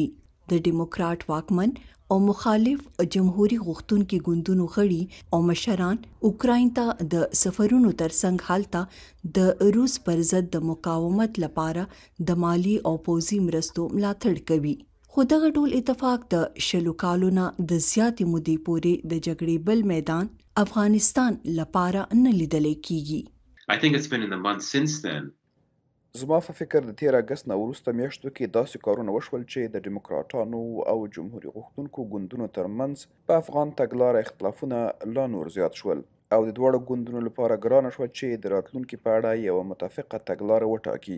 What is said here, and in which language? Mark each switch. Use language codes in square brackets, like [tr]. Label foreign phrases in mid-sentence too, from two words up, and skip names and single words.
[ps] د ډیموکرات واکمن او مخالف جمهوریت غوښتونکي ګوندونو غړي او مشران اوکراین ته د سفرونو ترڅنګ هلته د روس پر ضد د مقاومت لپاره د مالی او پوځي مرستو ملاتړ کوي. خو دغه ډول اتفاق د 20 کالو نه د زیاتې مودې پورې د جګړې بل میدان افغانستان لپاره نه لیدل کیږي. [en] I think it's been in the months since then. [ps] زما په فکر د 13 اګست نه وروسته میاشتو کې داسې کارونه وشول چې د ډیموکراټانو او جمهوریت غوښتونکو ګوندونو ترمنځ په افغان تګلاره اختلافونه لا نور زیات شول او د دواړو ګوندونو لپاره ګرانه شوه چې د راتلونکي په اړه یوه متفقه تګلاره وټاکي.